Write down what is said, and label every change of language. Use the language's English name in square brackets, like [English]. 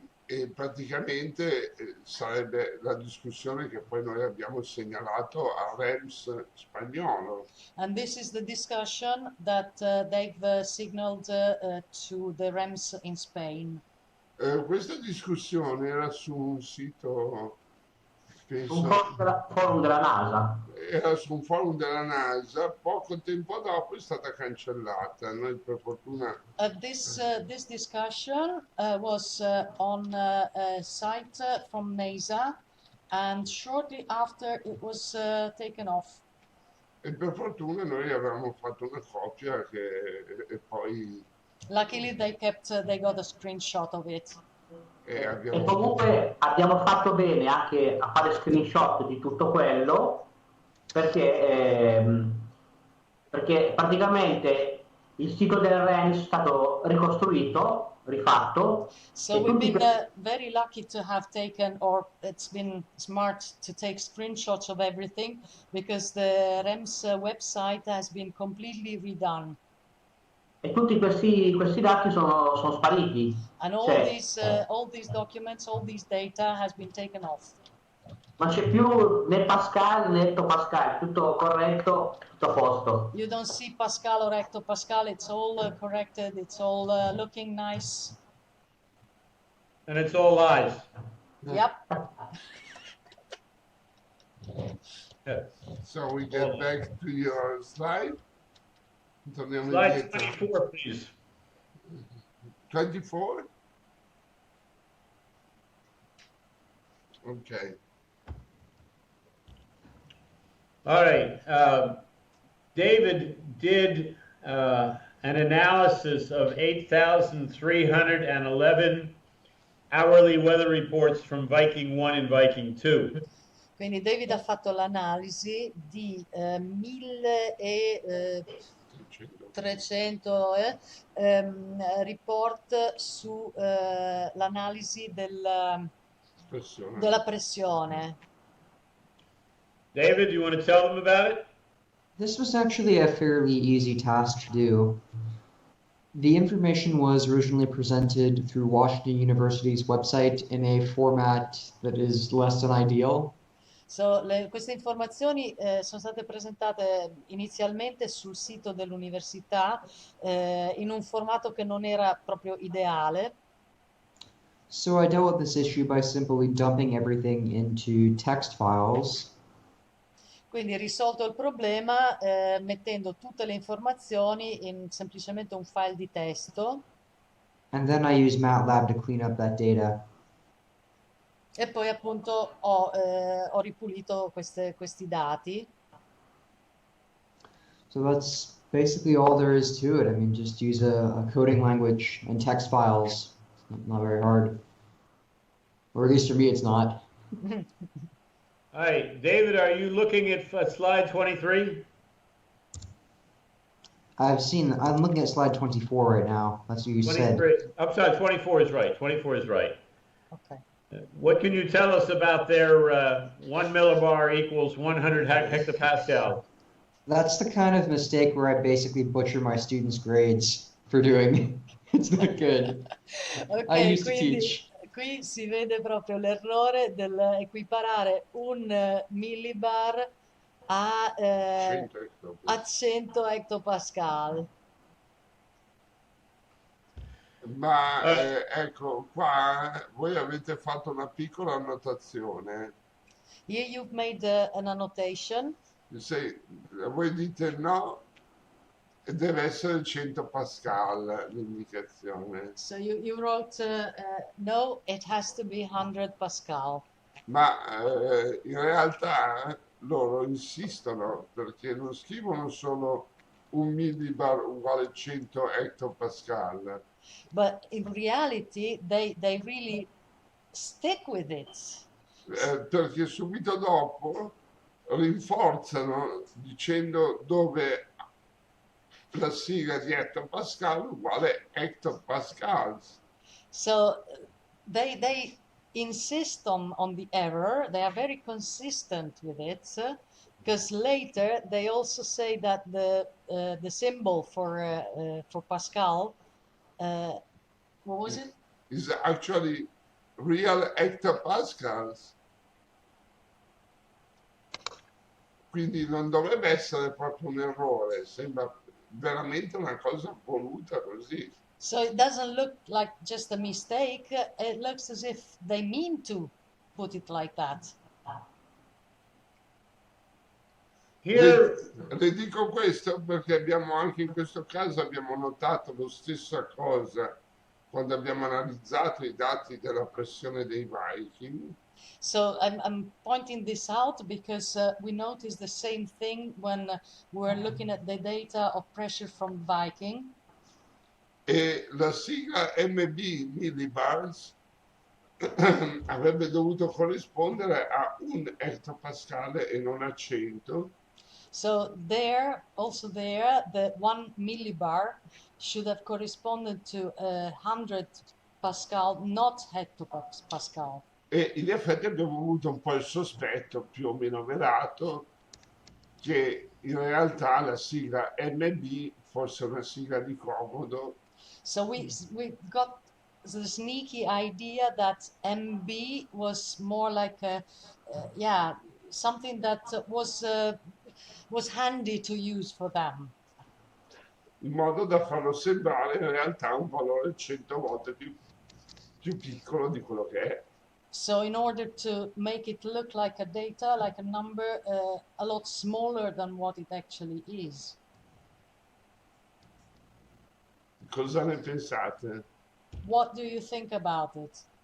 [Italian] E praticamente sarebbe la discussione che poi noi abbiamo segnalato al REMS spagnolo. [English] And this is the discussion that they've signaled to the REMS in Spain. [Italian] Questa discussione era su un sito, penso, Un forum della NASA. era su un forum della NASA, poco tempo dopo è stata cancellata. Noi per fortuna [English] This discussion was on a site from NASA, and shortly after it was taken off. [Italian] e per fortuna noi avevamo fatto una copia e poi [English] Luckily, they got a screenshot of it. [Italian] E abbiamo comunque abbiamo fatto bene anche a fare screenshot di tutto quello, perché praticamente il sito del REMS è stato ricostruito, rifatto. [English] So we've been very lucky to have taken, or it's been smart to take screenshots of everything, because the REMS website has been completely redone. [Italian] E tutti questi dati sono spariti. [English] And all [Italian] Cioè, [English] these documents, all these data has been taken off. [Italian] Ma c'è più né Pascal né ettopascal, tutto corretto, tutto a posto. [English] You don't see Pascal or hectopascal. It's all corrected. It's all looking nice. And it's all lies. Yep. So we get back to your slide. [Italian] Torniamo Slide indietro. [English] 24, please. 24? Okay. All right. David did an analysis of 8,311 hourly weather reports from Viking 1 and Viking 2. [Italian] Quindi David ha fatto l'analisi di 1.300 report su l'analisi della pressione. [English] David, you want to tell them about it? This was actually a fairly easy task to do. The information was originally presented through Washington University's website in a format that is less than ideal. [Italian] So, queste informazioni sono state presentate inizialmente sul sito dell'università in un formato che non era proprio ideale. [English] So I dealt with this issue by simply dumping everything into text files. [Italian] Quindi risolto il problema mettendo tutte le informazioni in semplicemente un file di testo. [English] And then I used MATLAB to clean up that data. [Italian] E poi appunto ho ripulito questi dati. [English] So that's basically all there is to it. I mean, just use a coding language and text files. Not very hard. Or at least for me, it's not. All right, David, are you looking at slide 23? I'm looking at slide 24 right now. That's what you 23. said. I'm sorry, 24 is right. 24 is right. Okay. What can you tell us about their 1 millibar equals 100 hectopascal? That's the kind of mistake where I basically butcher my students' grades for doing. It's not good. [Italian] Ok, [English] I used to [Italian] quindi [English] teach. [Italian] qui si vede proprio l'errore dell'equiparare un millibar a 100 hectopascal. Ma ecco, qua voi avete fatto una piccola annotazione. [English] Here you've made an annotation. [Italian] Voi dite no, deve essere 100 Pascal l'indicazione. [English] So you wrote no, it has to be 100 Pascal. [Italian] Ma in realtà loro insistono perché non scrivono solo un millibar uguale 100 hectopascal. [English] But in reality, they really stick with it. [Italian] Perché subito dopo rinforzano dicendo dove la sigla di hectopascal uguale hectopascals. [English] So they insist on the error. They are very consistent with it, because later they also say that the symbol for Pascal, what was it? Is actually real hectopascals. [Italian] Quindi non dovrebbe essere proprio un errore, sembra veramente una cosa voluta così. [English] So it doesn't look like just a mistake. It looks as if they mean to put it like that. Here, [Italian] le dico questo perché abbiamo anche in questo caso abbiamo notato la stessa cosa quando abbiamo analizzato i dati della pressione dei Viking. [English] So I'm pointing this out because we noticed the same thing when we're looking at the data of pressure from Viking. [Italian] E la sigla MB millibars avrebbe dovuto corrispondere a 1 hectopascale e non a 100. [English] So there, also there, the 1 millibar should have corresponded to 100 Pascal, not hectopascal. [Italian] E in effetti abbiamo avuto un po' il sospetto, più o meno velato, che in realtà la sigla MB fosse una sigla di comodo. [English] So we got the sneaky idea that MB was more like a, yeah, something that was handy to use for them. [Italian] In modo da farlo sembrare in realtà un valore 100 volte più piccolo di quello che è. [English] So in order to make it look like a data, like a number, a lot smaller than what it actually is. [Italian] Cosa ne pensate? [English] What do you think about it?